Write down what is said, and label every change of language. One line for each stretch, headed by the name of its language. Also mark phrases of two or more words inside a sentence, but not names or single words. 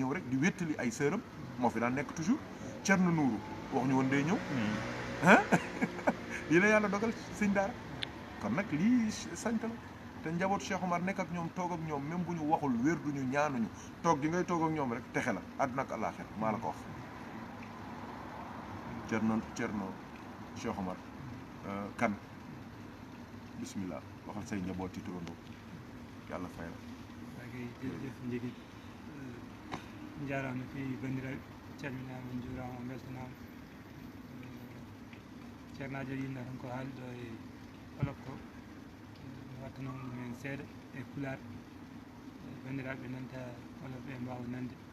Wolof: ñëw rek di wéttali ay sëram moo fi daan nekk toujours Thierno Nourou waxuñu woon day ñëw lii la yàlla dogal sëñ daara kon nag lii sant la te njaboot Cheikh Omar nekk ak ñoom toog ak ñoom même bu ñu waxul wér duñu ñaanuñu toog di ngay toog ak ñoom rek texe la àdduna ak àllaaxira maa la ko wax Thierno Cheikh Omar kan bismillah waxal say njaboot yi turandoo yàlla fay la
Fula: jërëjëf Ndiéguène njaaraama fi bandiraɓe calminaama njuuraama mbeltanaama ceernajo yinna tan ko haali ɗo e olof ko wattano ɗumen seeɗa e pulaar bandiraɓe nanta olof ɓe mbawa nande